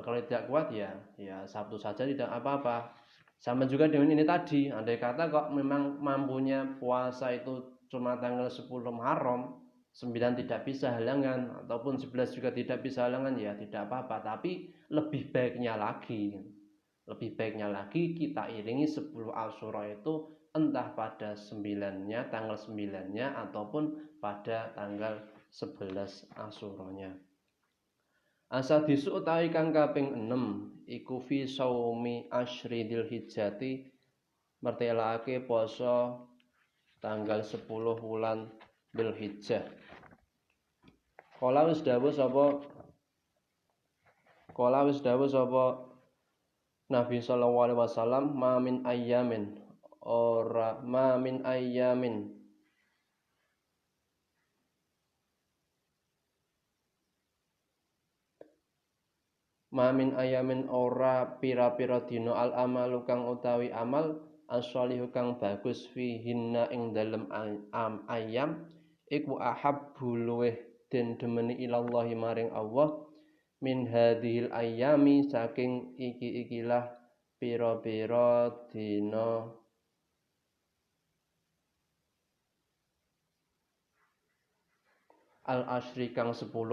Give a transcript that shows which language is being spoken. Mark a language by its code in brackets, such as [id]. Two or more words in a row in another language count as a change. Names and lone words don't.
[id] Kalau tidak kuat ya Sabtu saja tidak apa-apa. Sama juga dengan ini tadi, andai kata kok memang mampunya puasa itu cuma tanggal 10 Muharram, 9 tidak bisa halangan ataupun 11 juga tidak bisa halangan, ya tidak apa-apa. Tapi lebih baiknya lagi kita iringi 10 Asyura itu entah pada 9-nya, tanggal 9-nya ataupun pada tanggal 11 Asyuranya. [jv] Asadisu utawi kang kaping 6 iku [ar] في صوم عشر ذي الحجة, [jv] mertelake poso tanggal 10 wulan Dzulhijjah. [ar] Kala [jv] wis dawuh sapa [ar] Nabi sallallahu alaihi wasallam, ma min ayyamin [jv] ora pira-pira dina al amalu kang utawi amal as-sholihu kang bagus fihinna ing dalem ayam iku ahabbu luweh den demeni [ar] إلى الله [jv] maring Allah [ar] من هذه الأيام [jv] saking iki-ikilah pira-pira dina [ar] العشر [jv] kang 10.